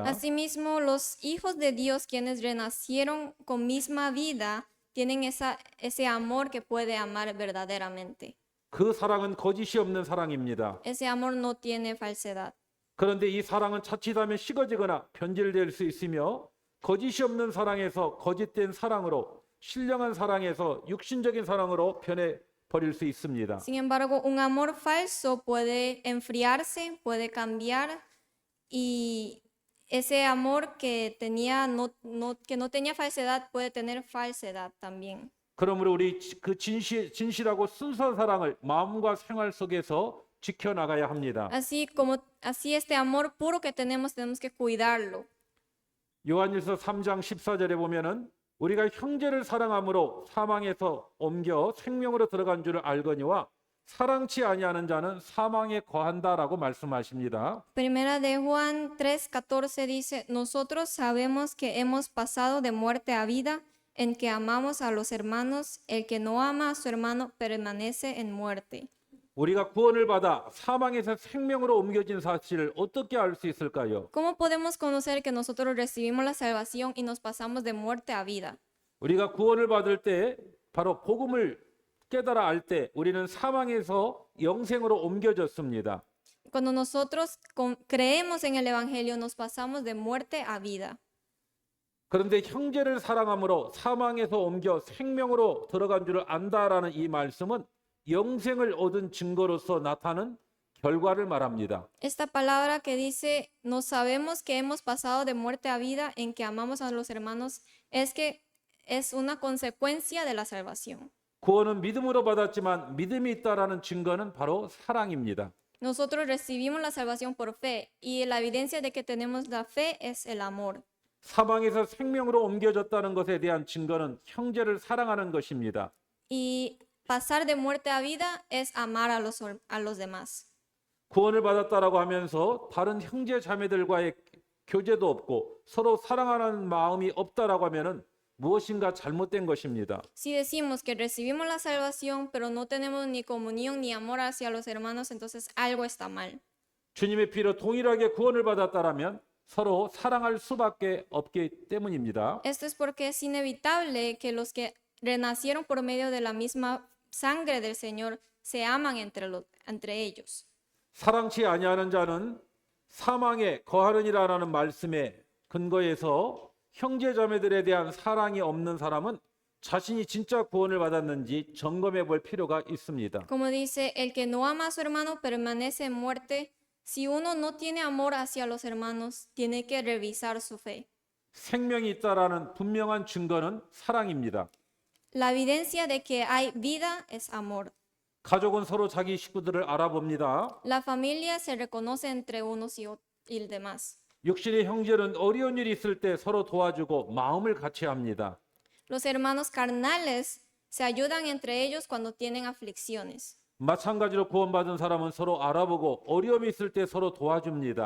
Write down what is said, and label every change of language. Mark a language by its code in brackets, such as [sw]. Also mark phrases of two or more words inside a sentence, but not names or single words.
[es] Asimismo, los hijos de Dios, quienes renacieron con misma vida, tienen ese amor que puede amar verdaderamente. [ko] 그 사랑은 거짓이 없는 사랑입니다. [es] Ese amor no tiene falsedad. [ko] 그런데 이 사랑은 자칫하면 식어지거나 변질될 수 있으며 거짓이 없는 사랑에서 거짓된 사랑으로, 신령한 사랑에서 육신적인 사랑으로 변해 버릴 수 있습니다. [es] Sin embargo, un amor falso puede enfriarse, puede cambiar y ese amor que no tenía falsedad puede tener falsedad también. [ko] 그러므로 우리 그 진실하고 순수한 사랑을 마음과 생활 속에서 지켜나가야 합니다. [es] Así este amor puro que tenemos que cuidarlo. [ko] 요한일서 3장 14절에 보면은 우리가 형제를 사랑함으로 사망에서 옮겨 생명으로 들어간 줄을 알거니와 사랑치 아니하는 자는 사망에 거한다라고 말씀하십니다. [es] Primera de Juan 3:14 dice, nosotros sabemos que hemos pasado de muerte a vida en que amamos a los hermanos. El que no ama a su hermano permanece en muerte. [ko] 우리가 구원을 받아 사망에서 생명으로 옮겨진 사실을 어떻게 알 수 있을까요? [es] ¿Cómo podemos conocer que nosotros recibimos la salvación y nos pasamos de muerte a vida? [ko] 우리가 구원을 받을 때 바로 복음을 깨달아 알 때 우리는 사망에서 영생으로 옮겨졌습니다. [es] Cuando nosotros creemos en el Evangelio, nos pasamos de muerte a vida. [ko] 그런데 형제를 사랑함으로 사망에서 옮겨 생명으로 들어간 줄을 안다라는 이 말씀은 영생을 얻은 증거로서 나타나는 결과를 말합니다. [es] Esta palabra que dice, no sabemos que hemos pasado de muerte a vida en que amamos a los hermanos, es que es una consecuencia de la salvación. [ko] 구원은 믿음으로 받았지만 믿음이 있다라는 증거는 바로 사랑입니다. [es] Nosotros recibimos la salvación por fe y la evidencia de que tenemos la fe es el amor. [ko] 사망에서 생명으로 옮겨졌다는 것에 대한 증거는 형제를 사랑하는 것입니다. [es] Y pasar de muerte a vida es amar a los demás. [ko] 구원을 받았다라고 하면서 다른 형제 자매들과의 교제도 없고 서로 사랑하는 마음이 없다라고 하면은 무엇인가 잘못된 것입니다. [es] Si decimos que recibimos la salvación, pero no tenemos ni comunión ni amor hacia los hermanos, entonces algo está mal. [ko] 주님의 피로 동일하게 구원을 받았다라면 서로 사랑할 수밖에 없기 때문입니다. [es] Esto es porque es inevitable que los que renacieron por medio de la misma sangre del Señor se aman entre ellos. [ko] 사랑치 아니하는 자는 사망에 거하느니라라는 말씀에 근거해서 형제 자매들에 대한 사랑이 없는 사람은 자신이 진짜 구원을 받았는지 점검해 볼 필요가 있습니다. [es] Como dice, el que no ama a su hermano permanece en muerte. Si uno no tiene amor hacia los hermanos, tiene que revisar su fe. [ko] 생명이 있다라는 분명한 증거는 사랑입니다. [es] La evidencia de que hay vida es amor. [ko] 가족은 서로 자기 식구들을 알아봅니다. [es] La familia se reconoce entre unos y el demás. [ko] 육신의 형제는 어려운 일이 있을 때 서로 도와주고 마음을 같이 합니다. [es] Los hermanos carnales se ayudan entre ellos cuando tienen aflicciones. [ko] 마찬가지로 구원받은 사람은 서로 알아보고 어려움이 있을 때 서로 도와줍니다.